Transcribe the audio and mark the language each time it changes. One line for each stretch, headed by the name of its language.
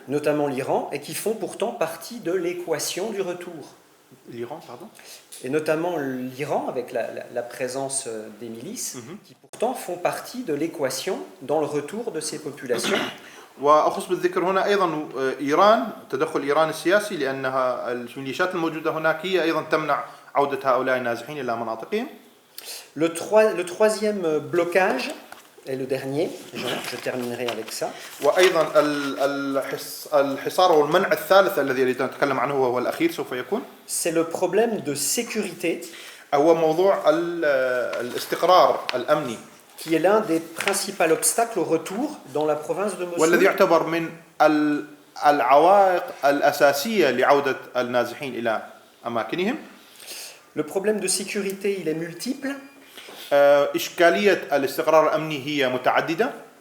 French: Notamment l'Iran, et qui font pourtant partie de l'équation du retour. l'Iran, pardon. Et notamment l'Iran, avec la présence des milices, qui pourtant font partie de l'équation dans le retour de ces populations.
Arabic: وأخص بالذكر هنا أيضا إيران، تدخل إيران السياسي، لأنها الميليشيات الموجودة هناك هي أيضا تمنع عودة هؤلاء النازحين إلى مناطقهم.
French: Le troisième blocage, et le dernier, je terminerai avec ça.
Arabic: وأيضا الحصار والمنع الثالث الذي أريد أن أتكلم عنه وهو الأخير سوف يكون.
French: C'est le problème de sécurité.
Arabic: هو موضوع الاستقرار الأمني.
French: Qui est l'un des principaux obstacles au retour dans la province de Mossoul.
Arabic: والذي يعتبر من العوائق الأساسية لعودة النازحين إلى أماكنهم.
French: Le problème de sécurité, il est multiple.
Arabic: إشكالية الاستقرار الأمني هي متعددة.